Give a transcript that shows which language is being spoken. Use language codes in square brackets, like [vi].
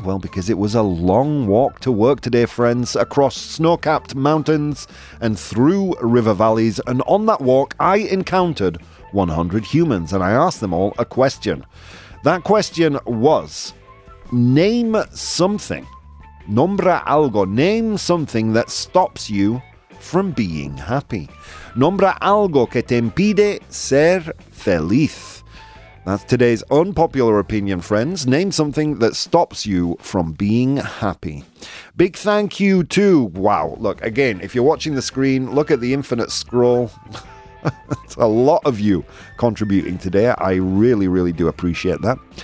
[en] Well, because it was a long walk to work today, friends, across snow-capped mountains and through river valleys. And on that walk, I encountered 100 humans, and I asked them all a question. That question was, name something. [es] Nombra algo. [en] Name something that stops you from being happy. [es] Nombra algo que te impide ser feliz. [en] That's today's unpopular opinion, friends. Name something that stops you from being happy. Big thank you to, wow, look, again, if you're watching the screen, look at the infinite scroll. It's a lot of you contributing today. I really, really do appreciate that.